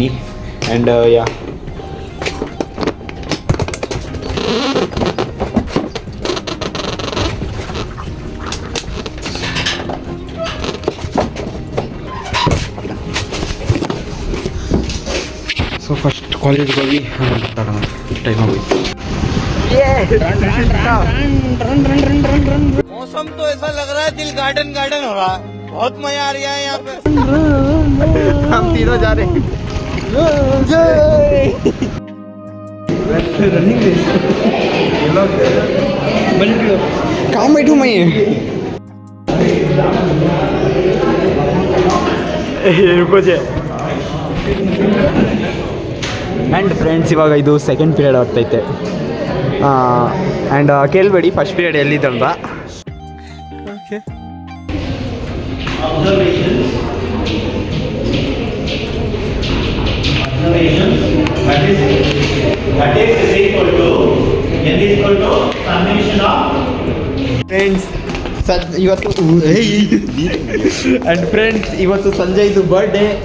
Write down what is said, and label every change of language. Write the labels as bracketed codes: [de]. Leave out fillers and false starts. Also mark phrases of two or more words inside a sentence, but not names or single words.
[en] and ya so first collegeಗೆ [kn] ಹೋಗಿ ಮಾತಾಡೋಣ, ಟೈಮ್ ಆಗೋಯ್ತು. [hi] मौसम तो ऐसा लग रहा है दिल गार्डन गार्डन हो रहा है. बहुत मजा आ रहा है यहाँ पे. हम तीनों जा रहे हैं. कहाँ बैठूं मैं? रुको जे. [en] and friends [kn] ಇವಾಗ ಇದು [en] second period [kn] ಆಗ್ತೈತೆ. ಆ್ಯಂಡ್ ಕೇಳಬೇಡಿ [en] first period [kn] ಎಲ್ಲಿದ್ದಂತ. [en] okay friends [kn] ಇವತ್ತು [en] and friends [kn] ಇವತ್ತು ಸಂಜಯ್ದು ಬರ್ಡೇ.